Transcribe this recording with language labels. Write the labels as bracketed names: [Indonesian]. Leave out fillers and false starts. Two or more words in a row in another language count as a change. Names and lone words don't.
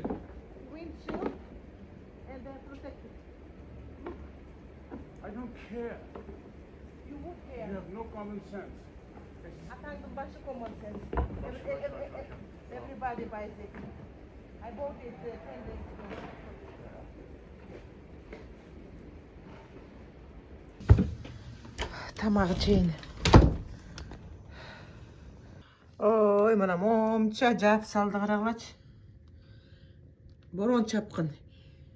[English] Windshield and then protected. I don't care. You would You care. have no common sense. I can't do much common sense. Everybody buys it. I bought it 10 days ago. [Kyrgyz] Тамагы чейин. Ой, мына момча жаап салды, карагылачы. Борон чапкын.